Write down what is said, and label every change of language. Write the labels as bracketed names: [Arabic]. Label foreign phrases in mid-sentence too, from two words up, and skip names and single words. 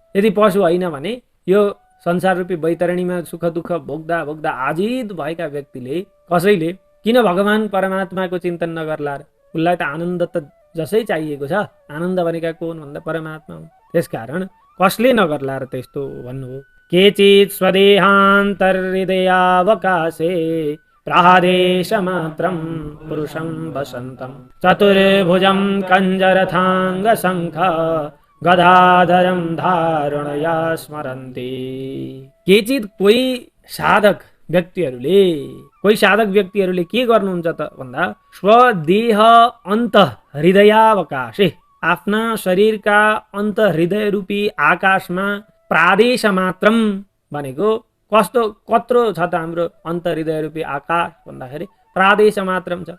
[Nepali] यदि पशु होइन भने यो संसार रूपी वैतरणीमा सुख दुःख भोग्दा भोग्दा आजित भएका व्यक्तिले कसैले किन भगवान परमात्माको चिन्तन नगर्ला र? उसलाई त आनन्द त जसै चाहिएको छ, आनन्द भनेका को हुन् भन्दा परमात्मा हुन्। त्यसकारण कसले नगर्ला र त्यस्तो भन्नु हो। [Sanskrit] केचित् स्वदेहान्तर्हृदयावकाशे प्रादेश मात्रं पुरुषं वसन्तं चतुर्भुजं कञ्जरथाङ्ग शङ्ख गदाधरं धारणया स्मरन्ति। [Nepali] केचित् कोही साधक व्यक्तिहरूले के गर्नुहुन्छ त भन्दा [Sanskrit] स्वदेह अन्त हृदयावकाशे [Nepali] आफ्ना शरीरका अन्त हृदय रूपी आकाशमा [Sanskrit] प्रादेश मात्रम [Nepali] भनेको कत्रो छ त हाम्रो अन्त हृदय रूपी आकाश भन्दाखेरि [Sanskrit] प्रादेश मात्रम [Nepali] छ।